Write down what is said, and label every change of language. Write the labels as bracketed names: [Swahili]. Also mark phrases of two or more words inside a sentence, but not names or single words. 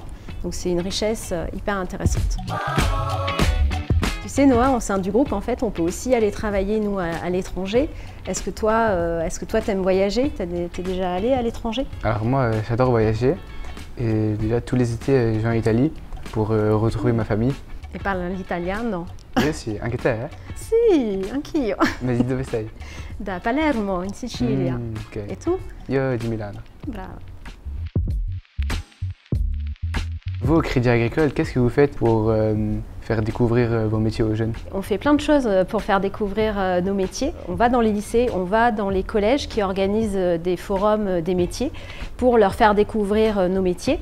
[French] Donc c'est une richesse hyper intéressante. Tu sais, Noah, au sein du groupe, en fait, on peut aussi aller travailler, nous, à l'étranger. Est-ce que toi, t'aimes voyager? T'es déjà allé à l'étranger? Alors moi, j'adore voyager. Et déjà, tous les étés, je vais en Italie pour retrouver ma famille. [Italian] E parla l'italiano? Sì, sì, anche te, eh? Sì, anch'io. Ma di dove sei? Da Palermo, in Sicilia. Ok. E tu? Io di Milano. Bravo. [French] Vous, au Crédit Agricole, qu'est-ce que vous faites pour faire découvrir vos métiers aux jeunes? On fait plein de choses pour faire découvrir nos métiers. On va dans les lycées, on va dans les collèges qui organisent des forums des métiers pour leur faire découvrir nos métiers.